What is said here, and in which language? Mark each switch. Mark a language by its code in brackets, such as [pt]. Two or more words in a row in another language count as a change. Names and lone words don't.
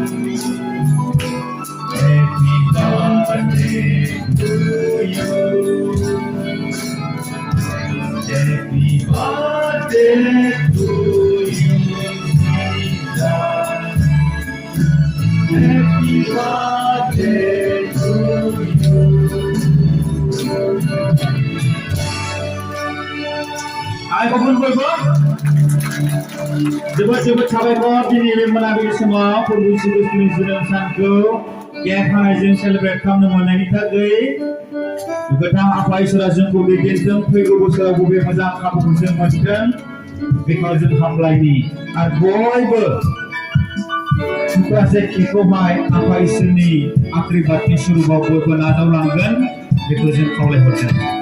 [en] Happy birthday to you. Happy birthday to you, Jesus. Happy birthday to you. Ayo bangun boybo. [brx] जोबोद साबायखर दिनै मोनाबिलि समाव फोरबो सिबिसुनि जोनोम सानखौ गेहायजों सेलेब्रेट खालामनो मोननायनि थाखाय गोथां आफा इसोरा जोंखौ दैदेनथों फैगौ बोसोराव बबे मोजां खाबुखौ जों मोनगोन बेखौ जों हामलायनि आरो बयबो सुक्रासे केकखौहाय आफा इसोरनि आशीर्बादनि सुरुबाव बयबो नाजावलांगोन बेखौ जों खावलायहरदों